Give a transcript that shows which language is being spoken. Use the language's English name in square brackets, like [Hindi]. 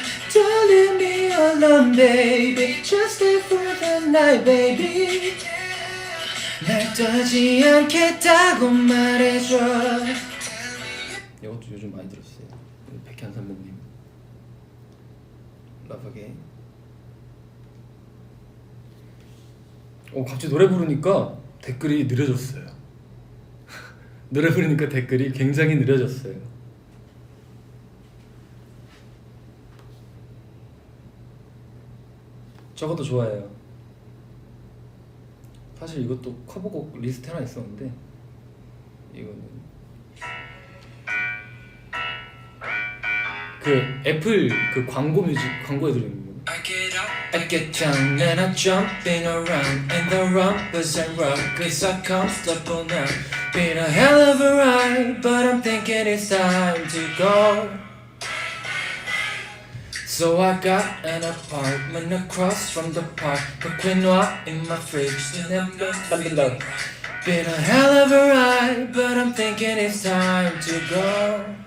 [English] Don't leave me alone baby. Just stay for the night baby. [Korean] 날 떠지 않겠다고 말해줘. 이것도 요즘 많이 들었어요. 백현 선배님 Love Again. 갑자기 노래 부르니까 댓글이 느려졌어요. 노래 부르니까 댓글이 굉장히 느려졌어요. 저것도 좋아해요. 사실 이것도 커버곡 리스트 하나 있었는데 이거는 그 애플 그 광고 뮤직 광고에 들어있는 거. [English] I get down and I'm jumping around and the rumpus and ruckus are comfortable now. Been a hell of a ride, but I'm thinking it's time to go. So I got an apartment across from the park, put quinoa in my fridge and then been a hell of a ride, but I'm thinking it's time to go.